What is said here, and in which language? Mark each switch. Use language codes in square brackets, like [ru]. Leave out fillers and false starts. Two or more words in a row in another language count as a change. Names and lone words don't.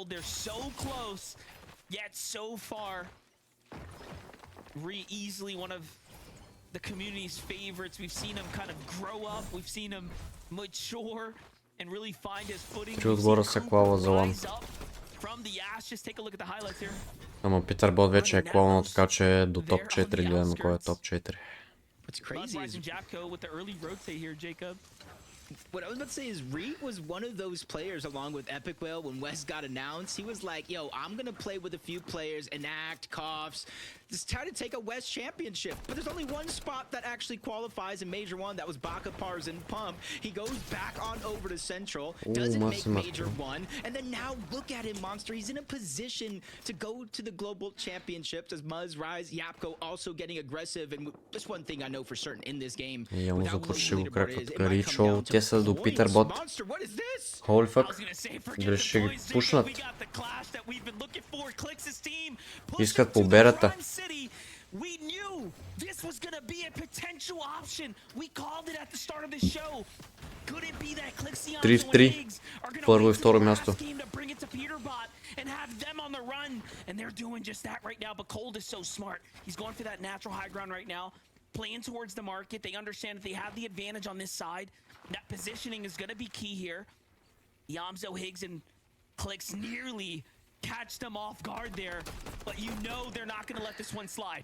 [en] They're so close, yet so far. Re easily one of the community's favorites. We've seen him kind of grow up. We've seen him mature and really find his footing. Rise up from the ash. Just take a look at the highlights here. [bg] Ама Питър Бот вече е клонал, така че до топ 4 гледаме кой е топ 4. [en] What's crazy is with the early rotate here, Jacob. What I was about to say is Reed was one of those players along with Epic Whale when West got announced. He was like, yo, I'm going to play with a few players, enact, coughs, just try to take a West championship. But there's only one spot that actually qualifies in Major 1. That was Baka, Pars, and Pump. He goes back on over to Central, doesn't make Major 1. And then now look at him, Monster. He's in a position to go to the Global Championships as Muzz, Rise, Yapko also getting aggressive. And just one thing I know for certain in this game, without what the leaderboard is, it might come down to [bg] те са до Питър Бот. [en] Holy fuck. [bg] Дали ще ги пушнат? Искат победата. [en] We knew this was going to be a potential option. We called it at the start of the show. Could it be that Clixion [bg] 3-3. Първо и второ място. [en] And have them on the run, and they're doing just that right now. But Cold is so smart. He's going for that natural high ground right now, playing towards the market. They understand that they have the advantage on this side. That positioning is going to be key here. Yamzo, Higgs, and Clicks nearly catch them off guard there, but you know they're not going to let this one slide.